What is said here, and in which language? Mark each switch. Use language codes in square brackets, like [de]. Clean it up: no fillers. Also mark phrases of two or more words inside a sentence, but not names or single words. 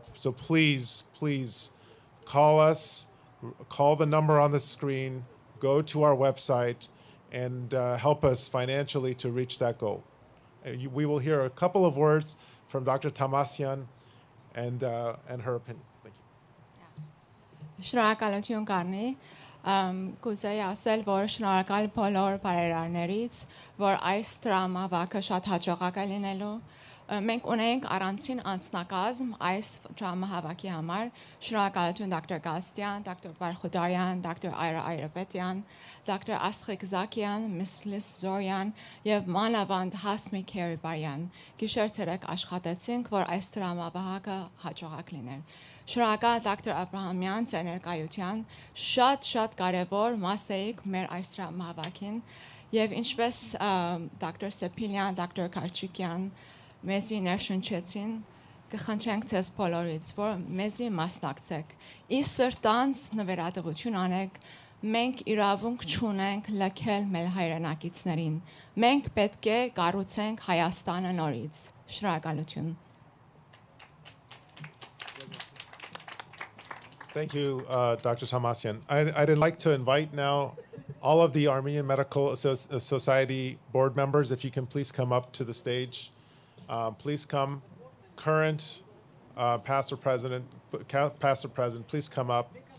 [en] So please, please call us, call the number on the screen, go to our website, and help us financially to reach that goal. We will hear a couple of words from Dr. Tamasyan and her opinions. Thank you. [hy] Շնորհակալություն Կարնի, կուզեի ասել, որ շնորհակալ բոլոր բարերարներից, որ այս տրամավակը շատ հաջողակ է լինելու։ Մենք ունենք առանցին անձնակազմ այս տրամահավաքի համար։ Շնորհակալություն Dr. Galstian, Dr. Barkhudarian, Dr. Ara Airapetyan, Dr. Astrid Zakian, Ms. Liz Zorian եւ մանավանդ Հասմիկ Hamparian։ Գիշեր-ցերեկ աշխատեցինք, որ այս տրամավակը հաջողակ լիներ։ Շնորհակալ Dr. Abrahamian ձեր ներկայության, շատ կարևոր մաս եք մեր այս տրամահավաքին եւ ինչպես Dr. Sepilian, Dr. Karczykian մեզի ներշնչեցին, կխնդրենք ձեզ բոլորից, որ մեզի մասնակցեք, ի սրտանց նվիրատվություն անեք, մենք իրավունք չունենք լքել մեր հայրենակիցներին, մենք պետք է կառուցենք Հայաստանը նորից։ Շնորհակալություն։ [en] Thank you, Dr. Tamasyan. I'd like to invite now all of the Armenian Medical Society board members, if you can please come up to the stage. Please come. Current, past or present, please come up.